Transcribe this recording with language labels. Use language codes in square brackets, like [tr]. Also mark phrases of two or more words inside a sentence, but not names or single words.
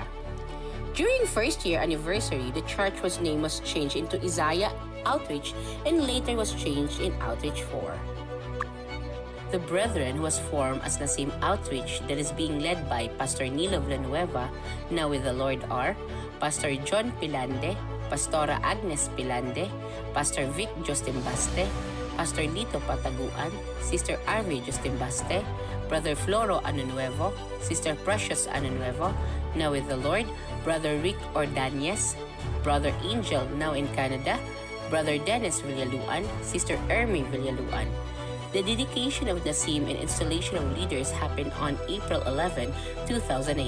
[en] During first year anniversary, the church name was changed into Isaiah Outreach and later was changed in Outreach 4. The Brethren was formed as Nasim Outreach that is being led by Pastor Nilo Villanueva, now with the Lord are, Pastor John Pilande, Pastora Agnes Pilande, Pastor Vic Justimbaste, Pastor Lito Pataguan, Sister Arvi Justimbaste, Brother Floro Anunuevo, Sister Precious Anunuevo, now with the Lord, Brother Rick Ordanyes, Brother Angel, now in Canada, Brother Dennis Villaluan, Sister Ermi Villaluan. The dedication of Nasim and installation of leaders happened on April 11, 2008.